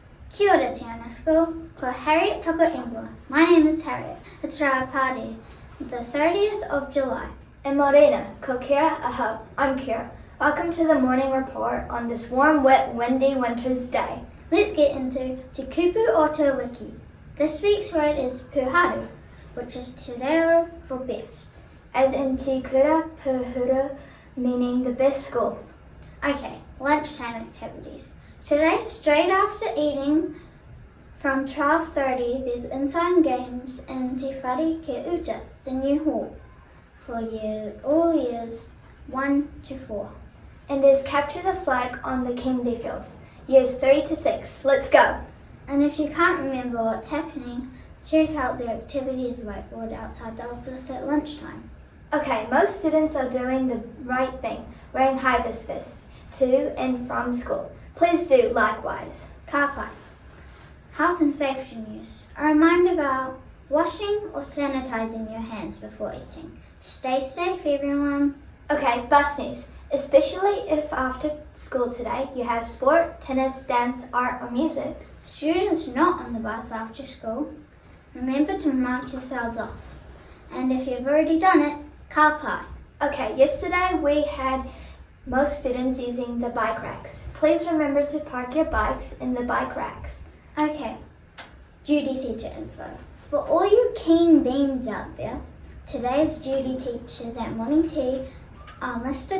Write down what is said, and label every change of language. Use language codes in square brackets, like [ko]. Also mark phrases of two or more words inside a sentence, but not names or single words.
[mi] Kia ora, Te Anau School. Ko Harriet toko ingoa. [en] My name is Harriet. It's our party, the 30th of July. [mi] And Mōrena, ko Keira, ahau. [en] I'm Keira. Welcome to the morning report on this warm, wet, windy winter's day. Let's get into [mi] Te kupu o te wiki. [en] This week's word is pūharu, which is [mi] te reo [en] for best. As in [mi] te kura, pūharu, [en] meaning the best school. Okay, lunchtime activities. Today, straight after eating, from 12:30, there's inside games in Te Whare Ki Uta, the new hall, for all years 1 to 4. And there's capture the flag on the Kindy field, years 3 to 6. Let's go. And if you can't remember what's happening, check out the activities whiteboard outside the office at lunchtime. Okay, most students are doing the right thing, wearing Hi Viz vests to and from school. Please do likewise. [mi] Ka pai. [en] Health and safety news. A reminder about washing or sanitizing your hands before eating. Stay safe, everyone. Okay, bus news. Especially if after school today you have sport, tennis, dance, art or music. Students not on the bus after school, remember to mark yourselves off. And if you've already done it, [mi] ka pai. [en] Okay, yesterday we had most students using the bike racks. Please remember to park your bikes in the bike racks. Okay, duty teacher info. For all you keen beans out there, today's duty teachers at morning tea are Mr.